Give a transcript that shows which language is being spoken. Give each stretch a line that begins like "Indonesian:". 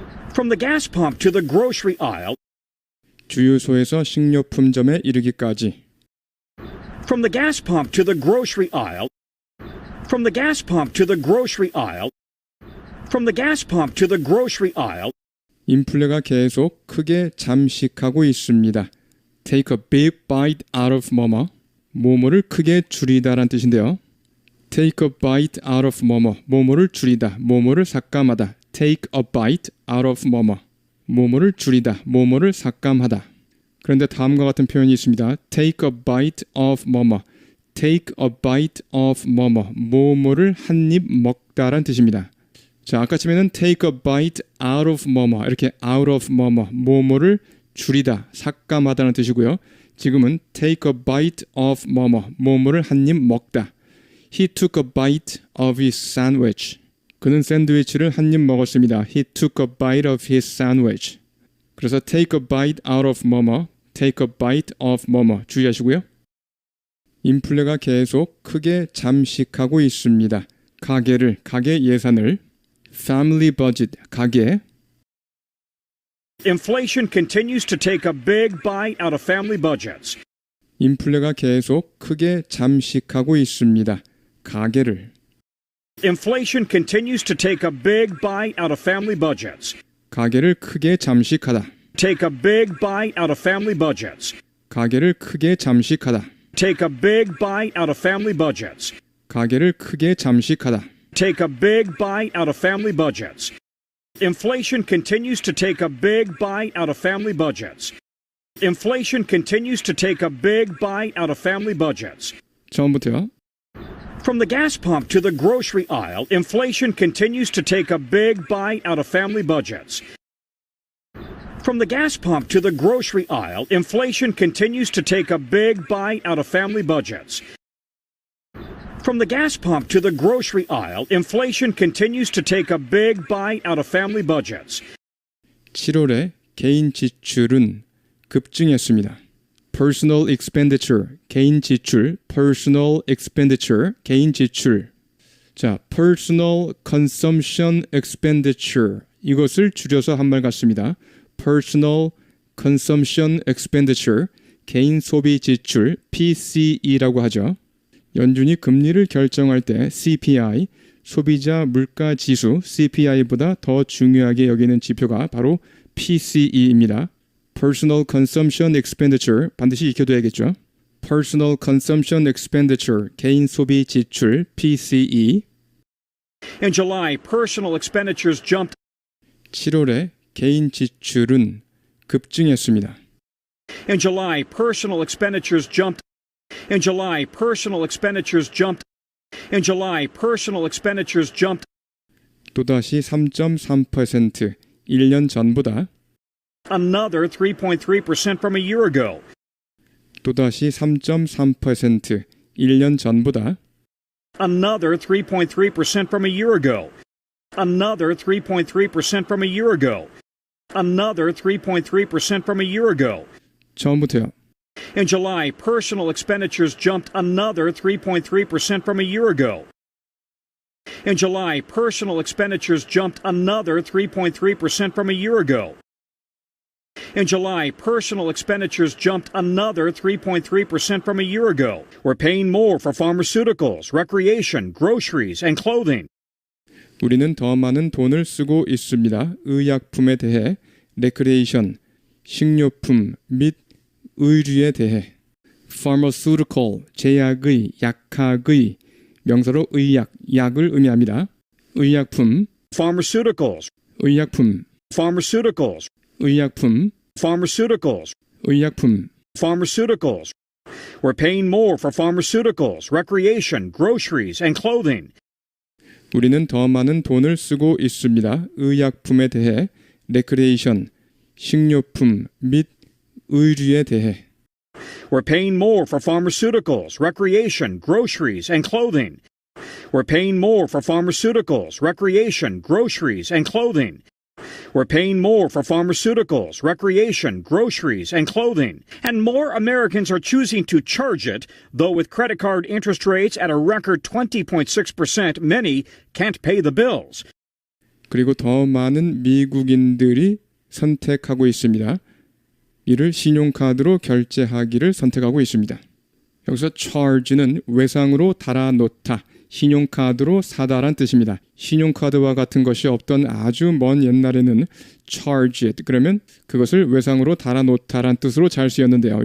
English: From the gas pump to the grocery aisle,
Korean: 주유소에서 식료품점에 이르기까지
English: from the gas pump to the grocery aisle, from the gas pump to the grocery aisle, from the gas pump to the grocery aisle,
Korean: 인플레가 계속 크게 잠식하고 있습니다.
English: Take a big bite out of
Korean: 뭐뭐를 크게 줄이다라는 뜻인데요.
English: Take a bite out of
Korean: 뭐뭐를 줄이다, 뭐뭐를 삭감하다.
English: Take a bite out of
Korean: 뭐뭐를 줄이다, 뭐뭐를 삭감하다. 그런데 다음과 같은 표현이 있습니다.
English: Take a bite of take a bite of
Korean: 뭐뭐를 한 입 먹다란 뜻입니다. 자, 아까쯤에는
English: take a bite out of
Korean: 이렇게 out of 뭐뭐를 줄이다, 삭감하다는 뜻이고요. 지금은
English: take a bite of
Korean: 뭐뭐를 한 입 먹다.
English: He took a bite of his sandwich.
Korean: 그는 샌드위치를 한 입 먹었습니다.
English: He took a bite of his sandwich.
Korean: 그래서
English: take a bite out of take a bite of
Korean: 주의하시고요. 인플레가 계속 크게 잠식하고 있습니다. 가계 예산을
English: family budget,
Korean: 가계
English: Inflation continues to take a big bite out of family budgets.
Korean: 인플레가 계속 크게 잠식하고 있습니다. 가계를
English: Inflation continues to take a big bite out of family budgets.
Korean: 가계를 크게 잠식하다.
English: Take a big bite out of family budgets.
Korean: 가계를 크게 잠식하다.
English: Take a big bite out of family budgets.
Korean: 가계를 크게 잠식하다.
English: Take a big bite out of family budgets. Inflation continues to take a big bite out of family budgets. Inflation continues to take a big bite out of family budgets.
Korean: 처음부터요.
English: From the gas pump to the grocery aisle, inflation continues to take a big bite out of family budgets. From the gas pump to the grocery aisle, inflation continues to take a big bite out of family budgets. From the gas pump to the grocery aisle, inflation continues to take a big bite out of family budgets.
Korean: 7월에 개인 지출은 급증했습니다.
English: Personal expenditure,
Korean: 개인 지출,
English: personal expenditure,
Korean: 개인 지출. 자,
English: personal consumption expenditure,
Korean: 이것을 줄여서 한 말 같습니다.
English: Personal consumption expenditure,
Korean: 개인 소비 지출, PCE라고 하죠. 연준이 금리를 결정할 때 CPI, 소비자 물가 지수, CPI보다 더 중요하게 여기는 지표가 바로 PCE입니다.
English: Personal Consumption Expenditure,
Korean: 반드시 익혀둬야겠죠.
English: Personal Consumption Expenditure,
Korean: 개인 소비 지출, PCE.
English: In July, personal expenditures jumped.
Korean: 7월에 개인 지출은 급증했습니다.
English: In July, personal expenditures jumped. In July, personal expenditures jumped. In July, personal expenditures jumped.
Korean: 또다시 3.3%, 1년 전보다.
English: Another 3.3% from a year ago.
Korean: 또다시 3.3%, 1년 전보다.
English: Another 3.3% from a year ago. Another 3.3% from a year ago. Another 3.3% from a year ago.
Korean: 처음부터요.
English: In July, personal expenditures jumped another 3.3% from a year ago. In July, personal expenditures jumped another 3.3% from a year ago. In July, personal expenditures jumped another 3.3% from a year ago. We're paying more for pharmaceuticals, recreation, groceries, and clothing.
Korean: 우리는 더 많은 돈을 쓰고 있습니다. 의약품에 대해, 레크레이션, 식료품 및 의류에 대해. pharmaceutical, 제약의, 약학의, 명사로 의약, 약을 의미합니다. 의약품,
English: Pharmaceuticals,
Korean: 의약품,
English: pharmaceuticals,
Korean: 의약품,
English: pharmaceuticals,
Korean: 의약품.
English: pharmaceuticals. We're paying more for pharmaceuticals, recreation, groceries, and clothing.
Korean: 우리는 더 많은 돈을 쓰고 있습니다. 의약품에 대해, 레크레이션, 식료품 및 의류에 대해.
English: We're paying more for pharmaceuticals, recreation, groceries, and clothing. We're paying more for pharmaceuticals, recreation, groceries, and clothing. We're paying more for pharmaceuticals, recreation, groceries, and clothing. And more Americans are choosing to charge it, though with credit card interest rates at a record 20.6%, many can't pay the bills.
Korean: 그리고 더 많은 미국인들이 선택하고 있습니다. 이를 신용카드로 결제하기를 선택하고 있습니다. 여기서 charge는 외상으로 달아놓다, 신용카드로 사다란 뜻입니다. 신용카드와 같은 것이 없던 아주 먼 옛날에는
English: charge it,
Korean: 그러면 그것을 외상으로 달아놓다란 뜻으로 잘 쓰였는데요.